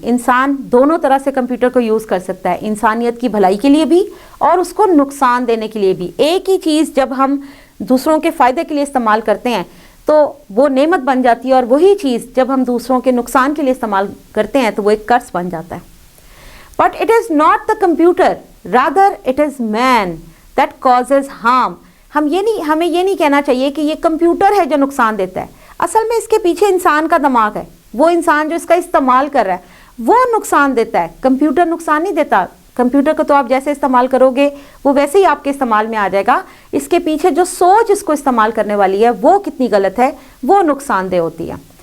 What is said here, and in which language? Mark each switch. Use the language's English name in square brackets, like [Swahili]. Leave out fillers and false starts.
[Urdu] انسان دونوں طرح سے کمپیوٹر کو یوز کر سکتا ہے, انسانیت کی بھلائی کے لیے بھی اور اس کو نقصان دینے کے لیے بھی. ایک ہی چیز جب ہم دوسروں کے فائدے کے لیے استعمال کرتے ہیں تو وہ نعمت بن جاتی ہے, اور وہی چیز جب ہم دوسروں کے نقصان کے لیے استعمال کرتے ہیں تو وہ ایک قرض بن جاتا ہے. [English] But it is not the computer, rather it is man that causes harm. [Urdu] ہمیں یہ نہیں کہنا چاہیے کہ یہ کمپیوٹر ہے جو نقصان دیتا ہے. اصل میں اس کے پیچھے انسان کا دماغ ہے, وہ انسان جو اس کا استعمال کر رہا ہے وہ نقصان دیتا ہے. کمپیوٹر نقصان نہیں دیتا. کمپیوٹر کو تو آپ جیسے استعمال کرو گے وہ ویسے ہی آپ کے استعمال میں آ جائے گا. اس کے پیچھے جو سوچ اس کو استعمال کرنے والی ہے وہ کتنی غلط ہے, وہ نقصان دہ ہوتی ہے.